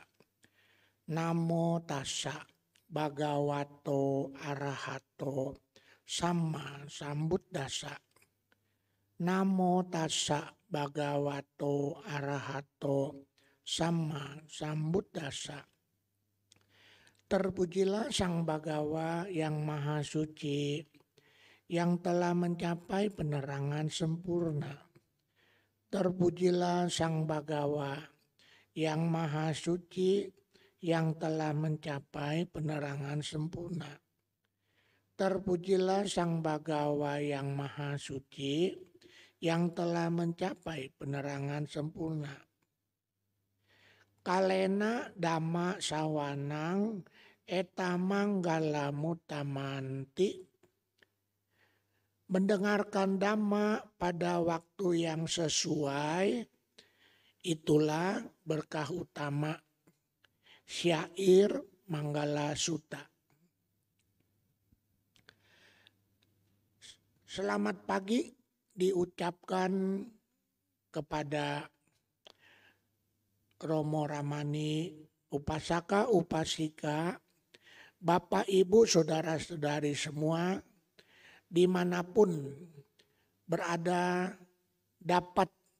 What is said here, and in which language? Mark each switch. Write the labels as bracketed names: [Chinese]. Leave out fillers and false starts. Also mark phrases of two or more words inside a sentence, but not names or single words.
[Pali] Namo tassa bhagavato arahato sama sambuddhassa. Namo tassa bhagavato arahato sama sambuddhassa. [Indonesian] Terpujilah Sang Bhagawa yang Maha Suci, yang telah mencapai penerangan sempurna. Terpujilah Sang Bhagawa yang Maha Suci, yang telah mencapai penerangan sempurna. Terpujilah Sang Bhagawa yang Maha Suci, yang telah mencapai penerangan sempurna. [Pali] Kalena dhamma sawanang etamang mutamanti. [Indonesian] Mendengarkan dhamma pada waktu yang sesuai, itulah berkah utama. Syair Manggala Sutta. Selamat pagi diucapkan kepada Romo Ramani, upasaka, upasika, Bapak Ibu, saudara-saudari semua, dimanapun berada dapat